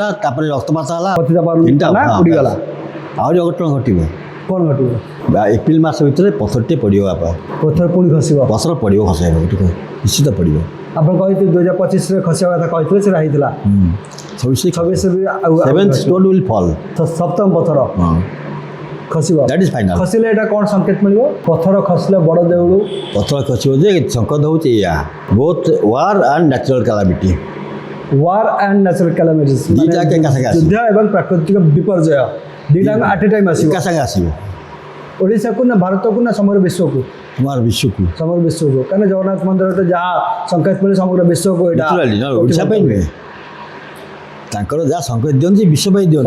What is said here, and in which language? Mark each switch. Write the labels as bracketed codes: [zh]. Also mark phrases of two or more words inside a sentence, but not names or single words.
[or] ତାପରେ ରକ୍ତପାତ ହେଲା ଉଡ଼ିଗଲା ଆହୁରି ଅଘଟଣ ଘଟିବ କ'ଣ ଘଟିବ ଏପ୍ରିଲ ମାସ ଭିତରେ ପଥରଟେ ପଡ଼ିବ ବାପା ପଥର ପୁଣି ଖସିବ ପଥର ପଡ଼ିବ ଖସିବ ନିଶ୍ଚିତ ପଡ଼ିବ ଆପଣ କହିଥିଲେ 2025ରେ ଖସିବା କଥା କହିଥିଲେ ସେଟା ହେଇଥିଲା 26 ବି ଆଉ [en] 7th stone will fall [or] ସପ୍ତମ ପଥର ଖସିବ [en] that is final [or] ଖସିଲେ ଏଇଟା କ'ଣ ସଂକେତ ମିଳିବ ପଥର ଖସିଲେ ବଡ଼ ଦେଉଳୁ ପଥର ଖସିବ ଯେ ସଂକେତ ହେଉଛି ଏଇଆ [en] both war and natural calamity war and natural calamities [or] ଦୁଇଟା ଏକା ସାଙ୍ଗେ ଆସିବ ଯୁଦ୍ଧ ଏବଂ ପ୍ରାକୃତିକ ବିପର୍ଯ୍ୟୟ ଦୁଇଟା [en] at a time [or] ଆସିବ ଏକା ସାଙ୍ଗେ ଆସିବ ଓଡ଼ିଶାକୁ ନା ଭାରତକୁ ନା ସମଗ୍ର ବିଶ୍ୱକୁ ତୁମର ବିଶ୍ୱକୁ ସମଗ୍ର ବିଶ୍ୱକୁ କାରଣ ଜଗନ୍ନାଥ ମନ୍ଦିରରେ ଯାହା ସଂକେତ ମିଳେ ସମଗ୍ର ବିଶ୍ୱକୁ ଏଇଟା ଓଡ଼ିଶା ପାଇଁ ନୁହେଁ ତାଙ୍କର ଯାହା ସଂକେତ ଦିଅନ୍ତି ବିଶ୍ୱ ପାଇଁ ଦିଅନ୍ତି